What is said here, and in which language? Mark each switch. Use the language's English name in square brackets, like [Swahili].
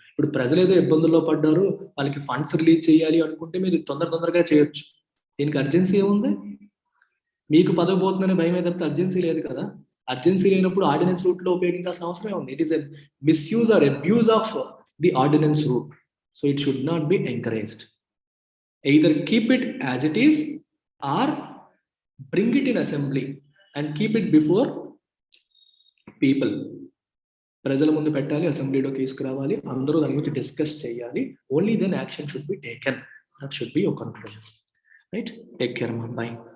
[Telugu] ఇప్పుడు ప్రజలు ఏదో ఇబ్బందుల్లో పడ్డారు, వాళ్ళకి ఫండ్స్ రిలీజ్ చేయాలి అనుకుంటే మీరు తొందరగా చేయొచ్చు. దీనికి అర్జెన్సీ ఏముంది? మీకు పదవి పోతుందనే భయం ఏదంటే అర్జెన్సీ లేదు కదా. అర్జెన్సీ లేనప్పుడు ఆర్డినెన్స్ రూట్ లో ఉపయోగించాల్సిన అవసరమే ఉంది. [English] It is a misuse or abuse of the ordinance route. So it should not be encouraged. Either keep it as it is or bring it in assembly and keep it before people. [Telugu] ప్రజల ముందు పెట్టాలి, అసెంబ్లీలో తీసుకురావాలి, అందరూ దాని గురించి discuss చేయాలి. [English] Only then action should be taken. That should be your conclusion, right? Take care అమ్మా, bye.